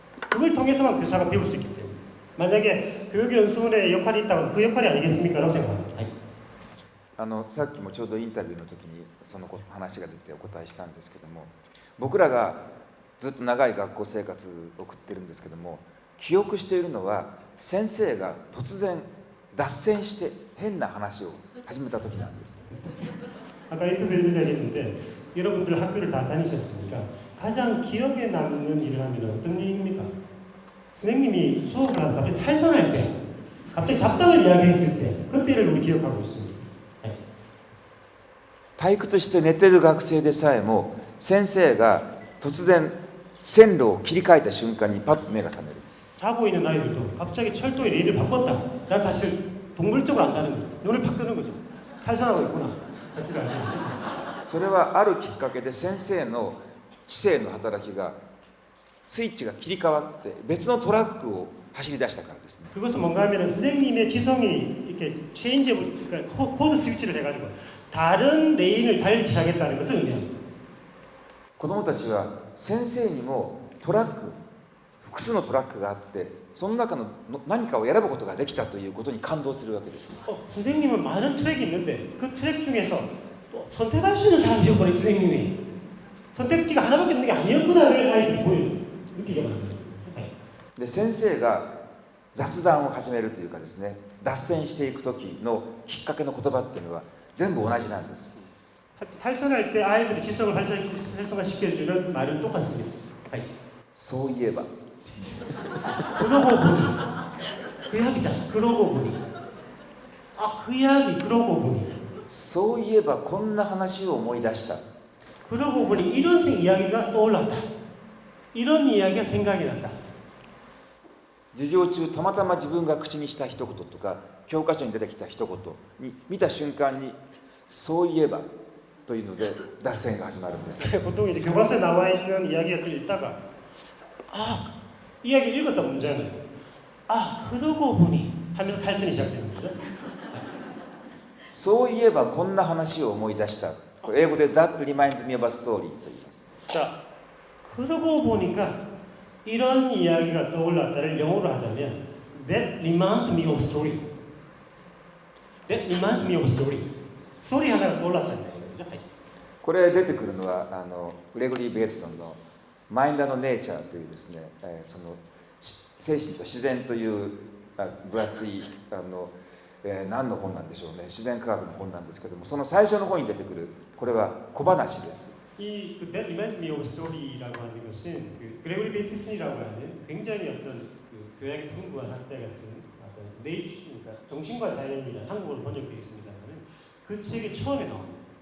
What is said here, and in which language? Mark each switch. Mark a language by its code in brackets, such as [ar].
[ko] 그걸 통해서만 교사가 배울 수 있기 때문에 만약에 교육연수원의 역할이 있다면 그 역할이 아니겠습니까? 라고 생각합니다. [ja] さっきもちょうどインタビューの時にその話が出てお答えしたんですけども、僕らがずっと長い学校生活を送ってるんですけども、記憶しているのは先生が突然脱線して変な話を始めた時なんです。 [ko] 아까 인터뷰를 했는데 여러분들 학교를 다 다니셨으니까 가장 기억에 남는 일을 하면 어떤 일입니까? 선생님이 수업을 하다 갑자기 탈선할 때, 갑자기 잡담을 이야기했을 때, 그때를 우리 기억하고 있습니다. 네. [ja] 体育として寝てる学生でさえも先生が突然線路を切り替えた瞬間にパッと目が覚める。 [ko] 자고 있는 아이들도 갑자기 철도의 레일을 바꿨다. 난 사실 동물적으로 안다는 거죠. 눈을 팍 뜨는 거죠. 탈선하고 있구나. 사실을 알게 되죠. [ja] それはあるきっかけで先生の知性の働きがスイッチが切り替わって別のトラックを走り出したからですね。 [ko] 그것은 뭔가 하면은 선생님의 지성이 이렇게 체인지, 그러니까 코드 스위치를 해가지고 다른 레인을 달리기 시작했다는 것을 의미합니다. [ja] 子どもたちは先生にもトラック、複数のトラックがあってその中の何かを選ぶことができたということに感動するわけです。 [ko] 선생님은 많은 트랙이 있는데 그 트랙 중에서 또 선택할 수 있는 사람이었거든요. 선생님이 선택지가 하나밖에 없는 게 아니었구나를 아이들이 느끼게 만듭니다. [ja] で先生が雑談を始めるというかですね、脱線していく時のきっかけの言葉っていうのは全部同じなんです。 [ko] 탈선할 때 아이들의 지성을 활성화시켜주는 말은 똑같습니다. [ja] そういえば [ko] 그러고 보니 그 이야기잖아. 그러고 보니 그 이야기 그러고 보니 [ja] そういえばこんな話を思い出した [ko] 그러고 보니 이런 이야기가 떠올랐다. 이런 이야기가 생각이 났다. [ja] 授業中たまたま自分が口にした一言とか教科書に出てきた一言に見た瞬間にそういえばというので脱線が始まるんです [ko] 보통 이제 교과서에 나와 있는 이야기를 읽다가 이야기 읽었다 문제는 그러고 보니 하면서 탈선이 시작되는 거죠. [ja] そういえばこんな話を思い出したこれ英語で [en] That reminds me of a story [ja] と言います [ko] 자, 그러고 보니까 이런 이야기가 떠올랐다를 영어로 하자면 [en] That reminds me of a story. That reminds me of a story. [ko] 스토리 하나가 떠올랐다는 얘기죠. [ja] これ出てくるのはグレゴリー・ベーツソンの「マインド・の・ネイチャー」というですね、その精神と自然という分厚い何の本なんでしょうね、自然科学の本なんですけども、その最初の本に出てくるこれは小話です。 [ko] 이 [en] That reminds me of a story [ko] 라고 하는 것은 그레고리 베이트슨이라고 하는 굉장히 어떤 교양이 풍부한 학자가 쓴 그러니까 정신과 자연이라는 한국어로 번역되어 있습니다만은 그 책의 처음에 나옵니다.